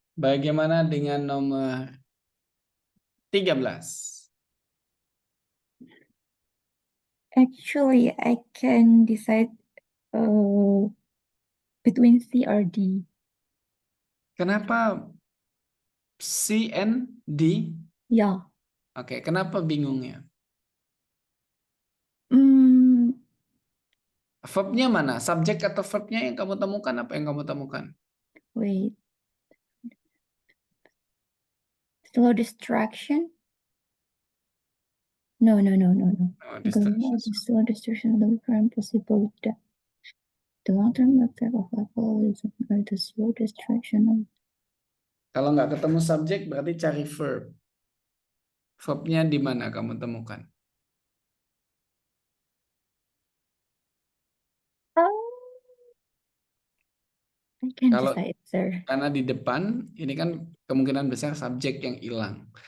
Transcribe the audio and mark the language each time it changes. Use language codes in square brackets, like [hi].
[id] Bagaimana dengan nomor 13? [en] Actually, I can decide between C or D. [id] Kenapa C and D? [en] Yeah. [id] Oke, kenapa bingungnya? Verbnya mana? Subjek atau verbnya yang kamu temukan? Apa yang kamu temukan? [en] Wait. Slow distraction? No. Oh, distraction. Slow distraction of the current possible death. The long-term effect of alcohol is the slow distraction of. [id] Kalau nggak ketemu subjek, berarti cari verb. Verbnya di mana kamu temukan? [en] I can't [id] Kalau [en] decide, sir. [id] karena di depan, ini kan kemungkinan besar subjek yang hilang.